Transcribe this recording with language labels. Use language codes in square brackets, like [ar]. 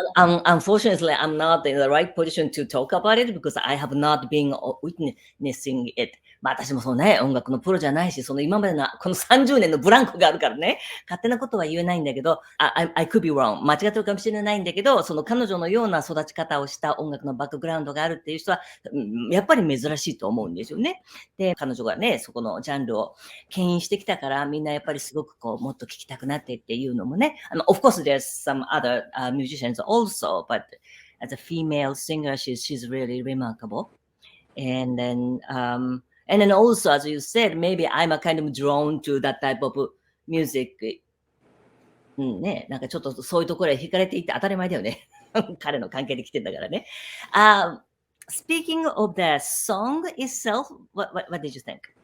[en] Well, unfortunately, I'm not in the right position to talk about it because I have not been witnessing it. [ja] 私もそうね、音楽のプロじゃないし、その今までのこの30年のブランクがあるからね、勝手なことは言えないんだけど、 [en] I could be wrong. [ja] 間違ってるかもしれないんだけど、その彼女のような育ち方をした音楽のバックグラウンドがあるっていう人は、やっぱり珍しいと思うんですよね。で、彼女がね、そこのジャンルを牽引してきたから、みんなやっぱりすごくもっと聞きたくなってっていうのもね、 [en] of course, there's some other musicians also, but as a female singer, she's really remarkable. And then also, as you said, maybe I'm a kind of drawn to that type of music. [ja] ね、なんかちょっとそういうところへ惹かれていって当たり前だよね。彼の関係で来てんだからね。 [en] Speaking of the song itself, what did you think?